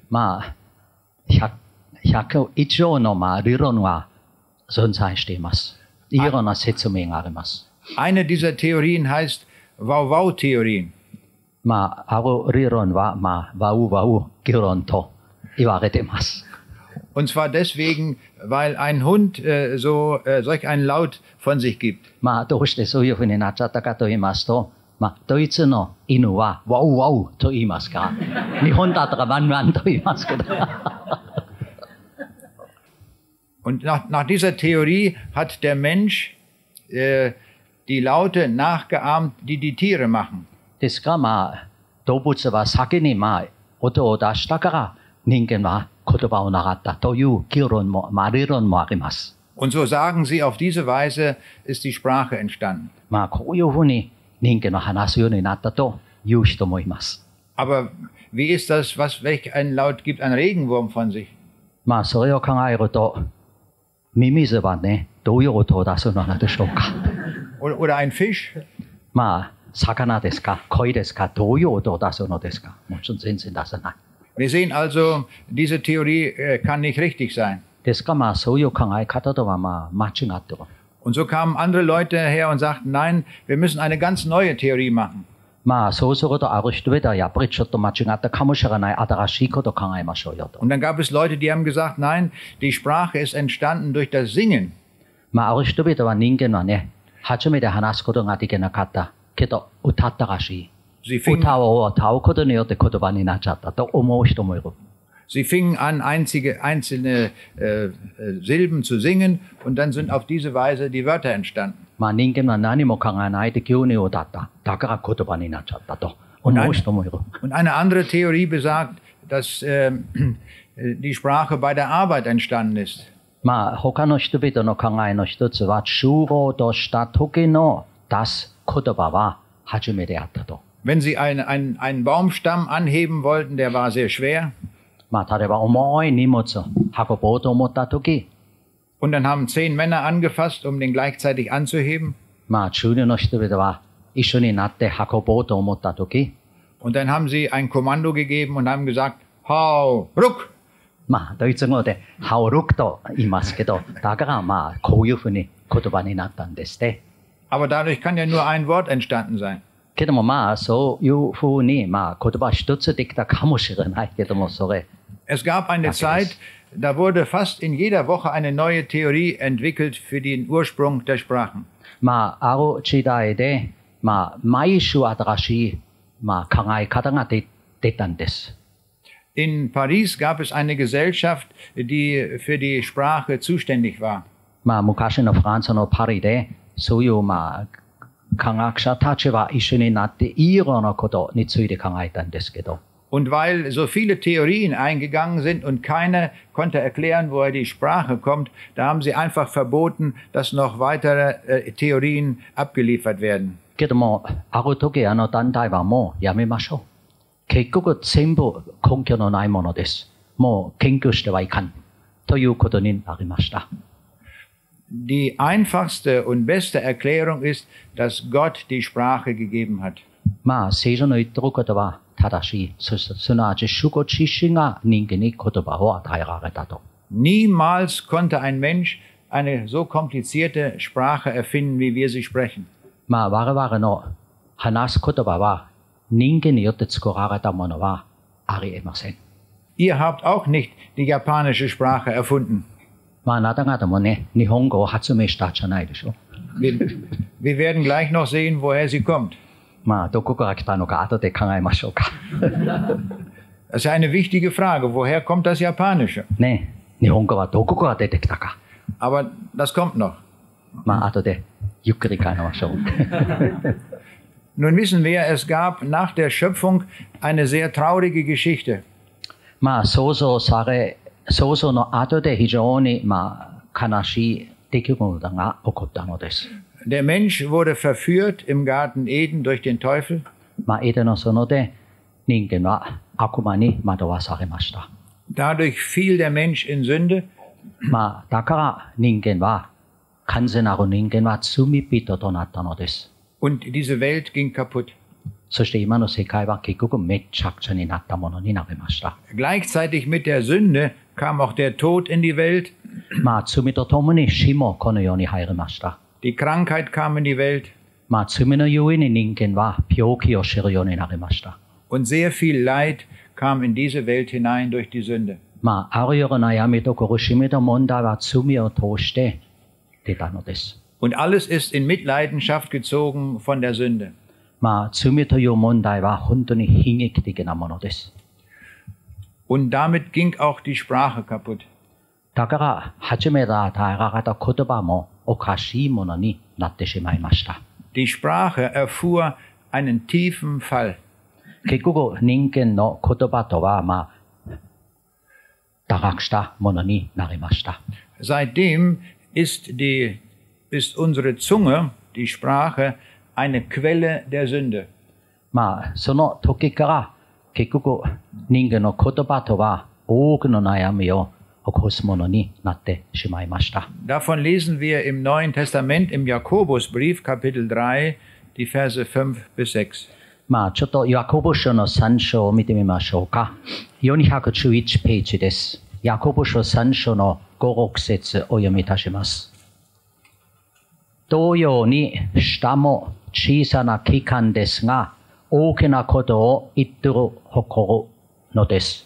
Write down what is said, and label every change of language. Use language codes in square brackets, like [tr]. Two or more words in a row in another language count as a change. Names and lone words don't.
[ja] 100 以上の理論は存在しています。いろんな説明があります。 [de] Eine dieser Theorien heißt Wow-Wow-Theorien. [ja] ある理論は、ワウワウ議論と言われています。 [de] Und zwar deswegen, weil ein Hund solch einen Laut von sich gibt. [ja] どうしてそういうふうになっちゃったかと言いますと、ドイツの犬はワウワウと言いますが、日本だったらワンワンと言いますけど。 [de] Und nach dieser Theorie hat der Mensch die Laute nachgeahmt, die die Tiere machen. [ja] ですが、動物は先に音を出したから人間は言葉を習ったという理論もあります。 [de] Und so sagen sie, auf diese Weise ist die Sprache entstanden. [ja] こういうふうに人間の話すようになったという人もいます。 [de] Aber wie ist das, welch ein Laut gibt ein Regenwurm von sich? [ja] それを考えると、ミミズはね、どういう音を出すのでしょうか。 [de] Oder ein Fisch? [ja] 魚ですか、鯉ですか、どういう音を出すのですか。もちろん全然出さない。 [de] Wir sehen also, diese Theorie kann nicht richtig sein. [ja] ですが、そういう考え方とは間違ってる。 [de] Und so kamen andere Leute her und sagten, nein, wir müssen eine ganz neue Theorie machen. [ja] そうするとある人々はやっぱりちょっと間違ったかもしれない新しいことを考えましょうよと。 [de] Und dann gab es Leute, die haben gesagt, nein, die Sprache ist entstanden durch das Singen. [ja] ある人々は人間はね、初めて話すことができなかったけど歌ったらしい。歌を歌うことによって言葉になっちゃったと思う人もいる。 [de] Sie fingen an, einzelne Silben zu singen und dann sind auf diese Weise die Wörter entstanden. [ja] 人間は何も考えないで急に歌った。だから言葉になっちゃったと思う人もいる。 [de] Und eine andere Theorie besagt, dass die Sprache bei der Arbeit entstanden ist. [ja] 他の人々の考えの一つは、集合とした時の出す言葉は初めてあったと。 [de] Wenn sie einen Baumstamm anheben wollten, der war sehr schwer. [ja] 例えば重い荷物を運ぼうと思った時、 [de] Und dann haben 10 Männer angefasst, um den gleichzeitig anzuheben. [ja] 中流の人々は一緒になって運ぼうと思った時、 [de] Und dann haben sie ein Kommando gegeben und haben gesagt, hau, ruck. [ja] ドイツ語でハオルクと言いますけど、だからこういうふうに言葉になったんですね。 [de] Aber dadurch kann ja nur ein Wort entstanden sein. [ja] けどもそういうふうに言葉一つできたかもしれないけども、それ。 [de] Es gab eine Zeit, da wurde fast in jeder Woche eine neue Theorie entwickelt für den Ursprung der Sprachen. [ja] ある時代で、毎週新しい、考え方が出たんです。 [de] In Paris gab es eine Gesellschaft, die für die Sprache zuständig war. [ja] 昔のフランスのパリで、そういう科学者たちは一緒になっていろんなことについて考えたんですけど。 [de] Und weil so viele Theorien eingegangen sind und keiner konnte erklären, woher die Sprache kommt, da haben sie einfach verboten, dass noch weitere Theorien abgeliefert werden. [ja] けども、ある時団体はもうやめましょう。結局全部根拠のないものです。もう研究してはいかん。ということになりました。 [de] Die einfachste und beste Erklärung ist, dass Gott die Sprache gegeben hat. [ja] 聖書の言っていることは正しい。すなわち主ご自身が人間に言葉を与えられたと。 [de] Niemals konnte ein Mensch eine so komplizierte Sprache erfinden, wie wir sie sprechen. [ja] 我々の話す言葉は人間によって作られたものはありえません。 [de] Ihr habt auch nicht die japanische Sprache erfunden. [ja] あなた方もね、日本語を発明したじゃないでしょ。 [de] Wir werden gleich noch sehen, woher sie kommt. [ja] どこから来たのか後で考えましょうか。 [de] Das ist eine wichtige Frage. Woher kommt das Japanische? [ja] ね、日本語はどこから出てきたか。 [de] Aber das kommt noch. [ja] 後でゆっくり考えましょう。 [de] Nun wissen wir, es gab nach der Schöpfung eine sehr traurige Geschichte. [ja] 創造の後で非常に悲しい出来事が起こったのです。 [de] Der Mensch wurde verführt im Garten Eden durch den Teufel. [ja] エデンの園で人間は悪魔に惑わされました。 [de] Dadurch fiel der Mensch in Sünde. [ja] だから人間は完全なる人間は罪人となったのです。 [de] Und diese Welt ging kaputt. [ja] そして今の世界は結局めちゃくちゃになったものになりました。 [de] Gleichzeitig mit der Sünde kam auch der Tod in die Welt. [ja] 罪とともに死もこの世に入りました。 [de] Die Krankheit kam in die Welt. [ja] 罪のゆえに人間は病気を知るようになりました。 [de] Und sehr viel Leid kam in diese Welt hinein durch die Sünde. [ja] あるような悩みと苦しみと問題は罪を通して出たのです。 [de] Und alles ist in Mitleidenschaft gezogen von der Sünde. [ja] 罪という問題は本当に悲劇的なものです。 [de] Und damit ging auch die Sprache kaputt. [ja] だから初めて与えられた言葉もおかしいものになってしまいました。 [de] Die Sprache erfuhr einen tiefen Fall. [ja] 結局人間の言葉とは堕落したものになりました。 [de] Seitdem ist unsere Zunge, die Sprache, eine Quelle der Sünde. [ja] その時から結局人間の言葉とは多くの悩みを起こすものになってしまいました。 [de] Davon lesen wir im Neuen Testament im Jakobusbrief Kapitel 3 die Verse 5 bis 6. [ja] ちょっとヤコブ書の3章を見てみましょうか。411ページです。ヤコブ書3章の5、6節を読みいたします。同様に舌も小さな器官ですが、大きなことを言ってる誇るのです。